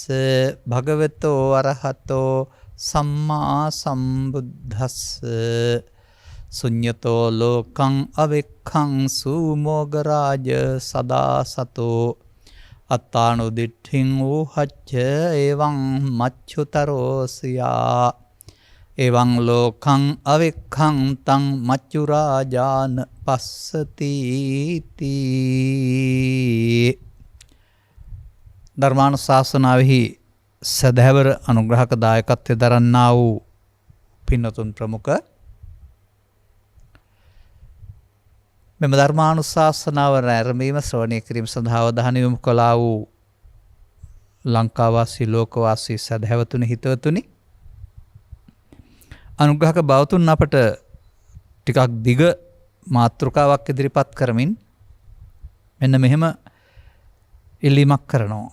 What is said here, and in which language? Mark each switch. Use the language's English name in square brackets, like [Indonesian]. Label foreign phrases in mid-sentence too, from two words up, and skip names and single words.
[Pali] භගවතෝ අරහතෝ සම්මා සම්බුද්දස්ස සුඤ්ඤතෝ ලෝකං අවෙක්ඛං සුමෝගරාජ සදා සතෝ අත්තානුදිට්ඨින් වූහච්ච එවං මච්චුතරෝසියා එවං ලෝකං අවෙක්ඛං තං මච්චුරාජාන පස්සති තී. [Sinhala] ධර්මානුශාසනාවෙහි සදහැවර අනුග්‍රහක දායකත්වය දරන්නා වූ පින්නතුන් ප්‍රමුඛ මෙම ධර්මානුශාසනාව නැරඹීම ශ්‍රවණය කිරීම සඳහා අවධානය යොමු කළා වූ ලංකාවාසී ලෝකවාසී සදහැවතුනි හිතවතුනි, අනුග්‍රහක බවතුන් අපට ටිකක් දිග මාතෘකාවක් ඉදිරිපත් කරමින් මෙන්න මෙහෙම ඉල්ලීමක් කරනවා.